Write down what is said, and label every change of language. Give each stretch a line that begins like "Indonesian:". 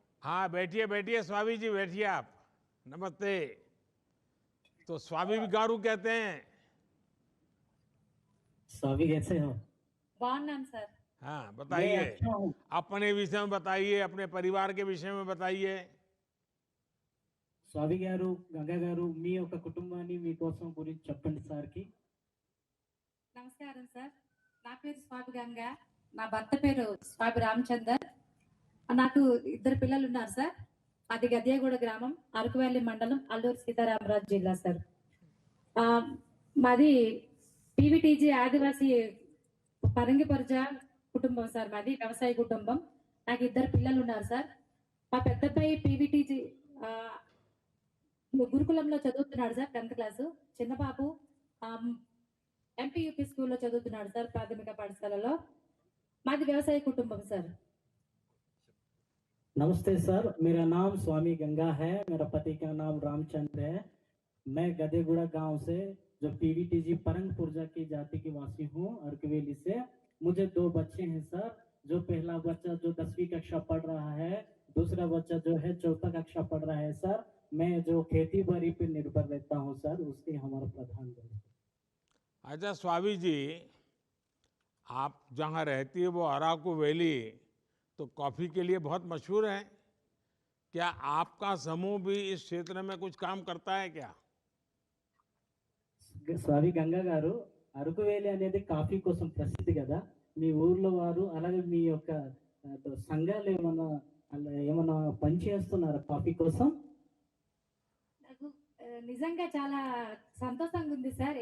Hindi: हाँ बैठिए बैठिए स्वामी जी बैठिए आप. नमस्ते. तो स्वामी गारू कहते हैं. स्वामी कैसे हो?
Telugu: బాగున్నాను సార్.
Hindi: हाँ मैं बताइए. अच्छा हूँ. अपने विषय में बताइए, अपने परिवार के विषय में बताइए.
Telugu: స్వామి గారు, గంగా గారు, మీ యొక్క కుటుంబాన్ని మీకోసం గురించి చెప్పండి సార్కి. నమస్కారం సార్. నా పేరు స్వామి గంగా, నా భర్త పేరు స్వామి రామచందర్. నాకు ఇద్దరు పిల్లలు ఉన్నారు సార్. అది గద్యాగూడ గ్రామం, అరకువెల్లి మండలం, అల్లూరు సీతారామరాజు జిల్లా సార్. మాది పీవీటీజీ ఆదివాసీ పరంగిపరిజ కుటుంబం సార్. మాది వ్యవసాయ కుటుంబం. నాకు ఇద్దరు పిల్లలు ఉన్నారు సార్. మా పెద్ద అబ్బాయి పీవీటీజీ గురుకులంలో చదువుతున్నాడు సార్, 10th క్లాసు. చిన్న బాబు ఎంపీయూపీ స్కూల్లో చదువుతున్నాడు సార్, ప్రాథమిక పాఠశాలలో. మాది వ్యవసాయ కుటుంబం సార్.
Hindi: नमस्ते सर, मेरा नाम स्वामी गंगा है, मेरा पति का नाम रामचंद्र है. मैं गदेगुड़ा गांव से जो पीवीटीजी परंग पुरजा की जाति की वासी हूँ, अर्कवेली से. मुझे 2 बच्चे हैं सर. जो पहला बच्चा जो 10वीं कक्षा पढ़ रहा है, दूसरा बच्चा जो है 4th कक्षा पढ़ रहा है सर. मैं जो खेती बाड़ी पे निर्भर रहता हूँ सर, उसके हमारा प्रधान है. अच्छा स्वामी जी, आप जहाँ रहती है वो अराकू वैली तो कॉफ़ी के लिए बहुत मशहूर है. क्या आपका समूह भी इस क्षेत्र में कुछ काम करता है क्या?
Telugu: స్వామి గంగా గారు, అరకువేలి అనేది కాఫీ కోసం ప్రసిద్ధి కదా. మీ ఊర్లో వారు అలాగే మీ యొక్క సంఘాలు ఏమన్నా పనిచేస్తున్నారా కాఫీ కోసం? నాకు నిజంగా చాలా సంతోషంగా ఉంది సార్.